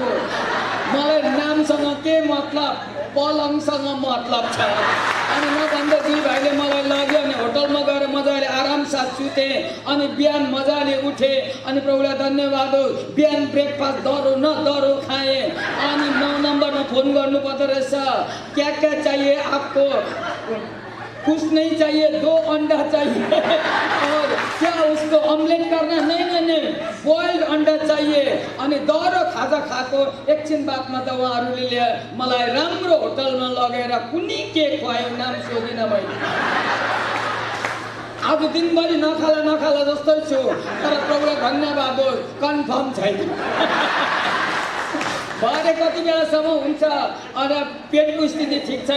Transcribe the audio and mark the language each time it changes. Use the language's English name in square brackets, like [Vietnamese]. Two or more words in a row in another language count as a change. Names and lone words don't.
[Nepali] मलाई नामसँग के मतलब, पलङसँग मतलब छ। अनि नभन्दा 2 भाइले मलाई लग्यो। अनि होटलमा गएर मजाले आरामसाथ सुतेँ। अनि बिहान मजाले उठेँ। अनि प्रभुलाई धन्यवाद हो। बिहान ब्रेकफास्ट दरो खाएँ। अनि 9 नम्बरमा फोन गर्नु पर्दो रहेछ। [Hindi] क्या चाहिए आपको? कुछ नहीं चाहिए, 2 अंडा चाहिए। और क्या उसको ऑमलेट करना? नहीं, बॉइल्ड अंडा चाहिए। [Nepali] अनि दरो खाजा खाएको एकछिन बादमा त उहाँहरूले मलाई राम्रो होटलमा लगेर कुनै के खुवायो, नाम सोधिनँ मैले। आज दिनभरि नखाला जस्तै छु। तर प्रभुलाई धन्यवाद होस्, कन्फर्म छैन। भरे कति बेलासम्म हुन्छ अनि पेटको स्थिति ठिक छैन।